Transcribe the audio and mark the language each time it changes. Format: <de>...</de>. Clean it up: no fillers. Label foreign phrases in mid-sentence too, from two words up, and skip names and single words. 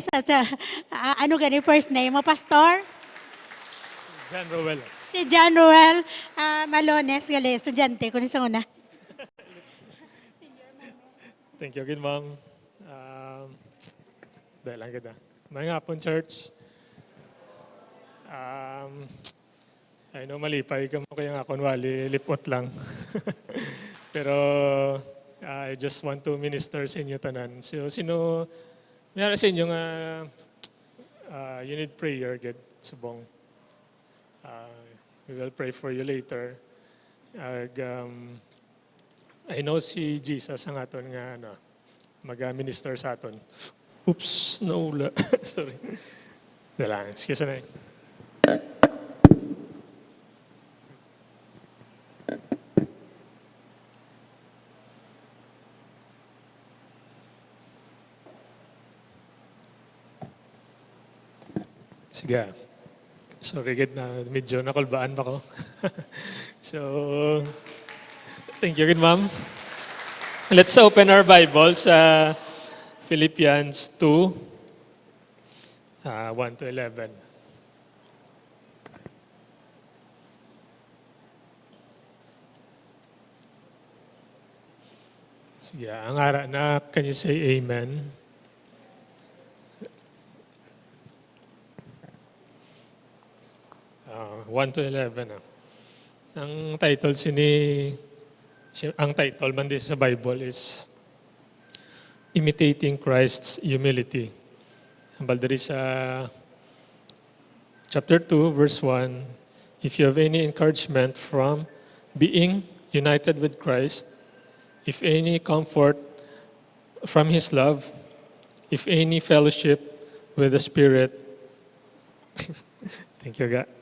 <hil>Gales. At ano gani first name mo, Pastor? John Rowell. Si John Roel Malones Gales, estudyante ko ni sa una.</hil> <en>Thank you again, ma'am.</en> <hil>Dahil lang kita. Mga hapon, church. I know malipay ka mo kaya nga kunwali lipot lang.</hil> <en>Pero I just want to minister</en> <hil>sa inyo tanan. So, mayroon sa inyo nga</hil> <en>you need prayer, get</en> <hil>subong.</hil> <en>We will pray for you later. I know</en> <hil>si Jesus ang aton nga mag-minister sa aton. Oops, naula. Sorry. Dala,</hil> <en>excuse me.</en> <hil>Sige. Sorry, gid na medyo nakulbaan pa ko.</hil> <en>So, thank you again, ma'am. Let's open our Bibles</en> <hil>sa Philippians 2, 1 to 11. Sige, ang ara na,</hil> <en>can you say amen? Uh, 1 to 11.</en> <hil>Ang title ang title man din sa</hil> <en>Bible is Imitating Christ's Humility.</en> <hil>Ambal diri sa</hil> <en>chapter 2, verse 1, if you have any encouragement from being united with Christ, if any comfort from His love, if any fellowship with the Spirit, thank you, God.</en>